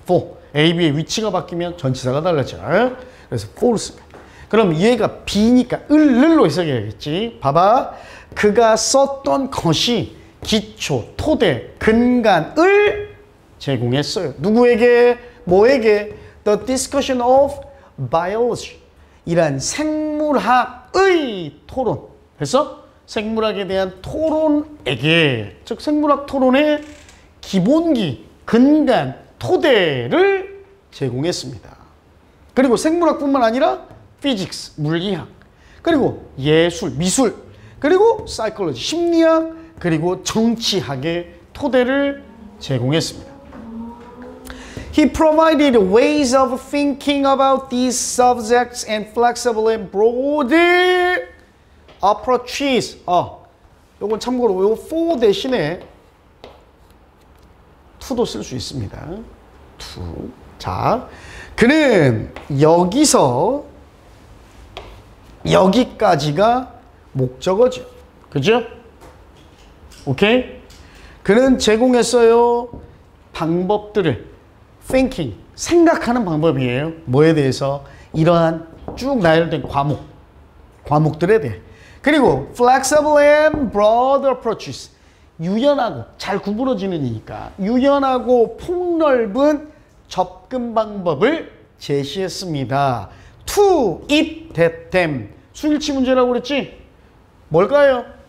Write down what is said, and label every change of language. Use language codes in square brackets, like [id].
[en] for. [ko] A, B의 위치가 바뀌면 전치사가 달라져요. 그래서 for를 씁니다. 그럼 얘가 B니까 을로 해석해야겠지. 봐봐. 그가 썼던 것이 기초, 토대, 근간을 제공했어요. 누구에게? 뭐에게? [en] The discussion of biology. [ko] 이란 생물학의 토론. 그래서 생물학에 대한 토론에게, 즉 생물학 토론의 기본기, 근간, 토대를 제공했습니다. 그리고 생물학뿐만 아니라 physics, 물리학, 그리고 예술, 미술, 그리고 psychology, 심리학, 그리고 정치학의 토대를 제공했습니다. [en] He provided ways of thinking about these subjects and flexible and broad approaches. [ko] 요건 참고로 요 for 대신에 to도 쓸 수 있습니다. [en] to. [ko] 자, 그는 여기서 여기까지가 목적어죠. 그죠? 오케이? 그는 제공했어요. 방법들을. thinking. 생각하는 방법이에요. 뭐에 대해서? 이러한 쭉 나열된 과목들에 대해. [en] 그리고 flexible and broad approaches. [ko] 유연하고 잘 구부러지느니까 유연하고 폭넓은 접근 방법을 제시했습니다. [en] to it that them. [ko] 수일치 문제라고 그랬지? 뭘까요?